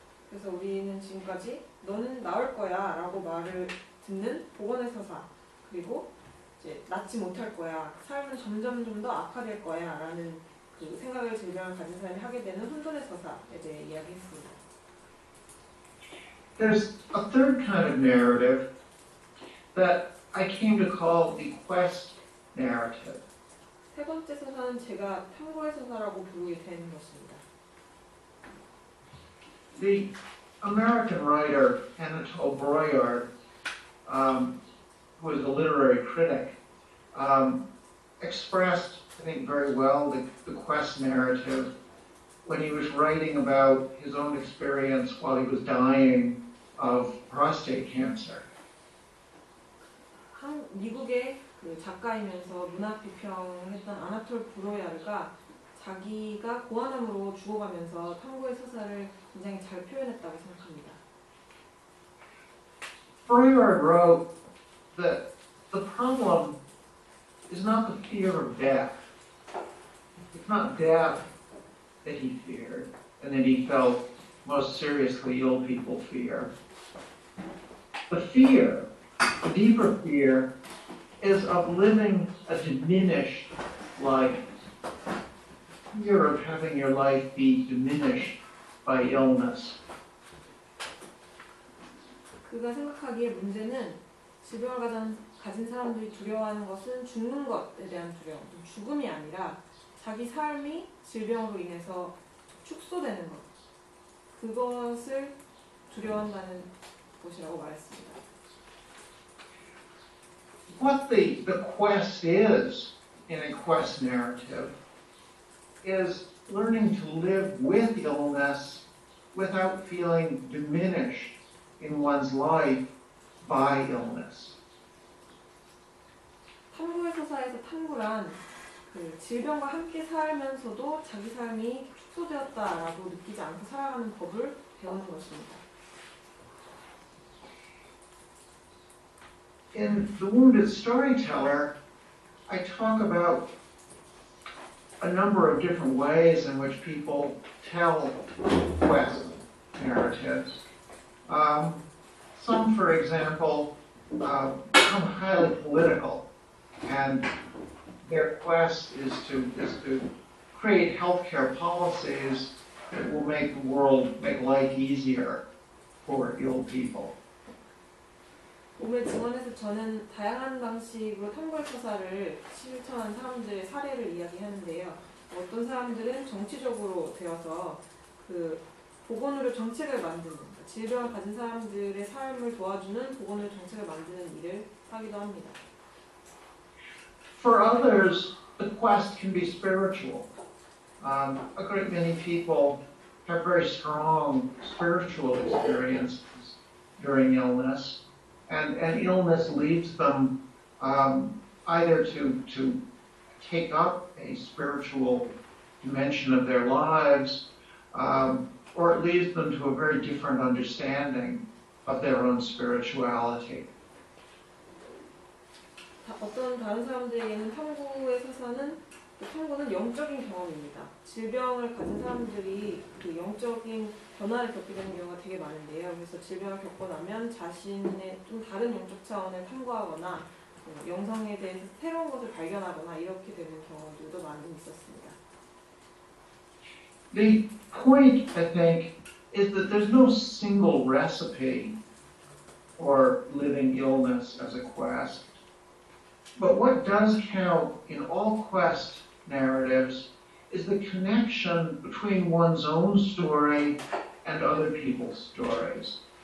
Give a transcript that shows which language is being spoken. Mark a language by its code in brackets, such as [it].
[ko] 그래서 우리는 지금까지 너는 나을 거야 라고 말을 듣는 복원의 서사 그리고 이제 낫지 못할 거야 삶은 점점 좀 더 악화될 거야 라는 그 생각을 질병을 가진 사람이 하게 되는 혼돈의 서사에 대해 이야기했습니다. [en] There's a third kind of narrative that I came to call the quest narrative. [ko] 세 번째 서사는 제가 탐구의 서사라고 부르게 된 것입니다. [en] The American writer Anatole Broyard, who was a literary critic, expressed, I think, very well the quest narrative when he was writing about his own experience while he was dying of prostate cancer. [ko] 미국의 그 작가이면서 문학 비평을 했던 아나톨 브로야르가 자기가 고환암으로 죽어가면서 탐구의 서사를 굉장히 잘 표현했다고 생각합니다. [en] Broyard wrote that the problem is not the fear of death. It's not death that he feared and that he felt most seriously ill people fear. The fear, the deeper fear, is of living a diminished life. Fear of having your life be diminished by illness. [ko] 그가 생각하기에 문제는 질병을 가진 사람들이 두려워하는 것은 죽는 것에 대한 두려움, 죽음이 아니라 자기 삶이 질병으로 인해서 축소되는 것, 그것을 두려워한다는 것이라고 말했습니다. [en] What the quest is in a quest narrative is learning to live with illness without feeling diminished in one's life by illness. [ko] 탐구의 서사에서 탐구란 그 질병과 함께 살면서도 자기 삶이 축소되었다라고 느끼지 않고 살아가는 법을 배우는 것입니다. [en] In The Wounded Storyteller, I talk about a number of different ways in which people tell quest narratives. Some, for example, become highly political, and their quest is to create healthcare policies that will make the world, make life easier for ill people. [ko] 몸의 증언에서 저는 다양한 방식으로 탐구의 처사를 실천한 사람들의 사례를 이야기하는데요. 어떤 사람들은 정치적으로 되어서 그 보건의료 정책을 만드는, 질병을 가진 사람들의 삶을 도와주는 보건의료 정책을 만드는 일을 하기도 합니다. [en] For others, the quest can be spiritual. A great many people have very strong spiritual experiences during illness, and illness leads them either to take up a spiritual dimension of their lives, or it leads them to a very different understanding of their own spirituality. [ko] 어떤 다른 사람들에게는 탐구는 영적인 경험입니다. 질병을 가진 사람들이 그 영적인 변화를 겪게 되는 경우가 되게 많은데요. 그래서 질병을 겪고 나면 자신의 좀 다른 영적 차원을 탐구하거나 영성에 대해서 새로운 것을 발견하거나 이렇게 되는 경우들도 많이 있었습니다. [en] The point, I think, is that there's no single recipe for living illness as a quest. But what does count in all quest narratives is the connection between one's own story and other people's stories.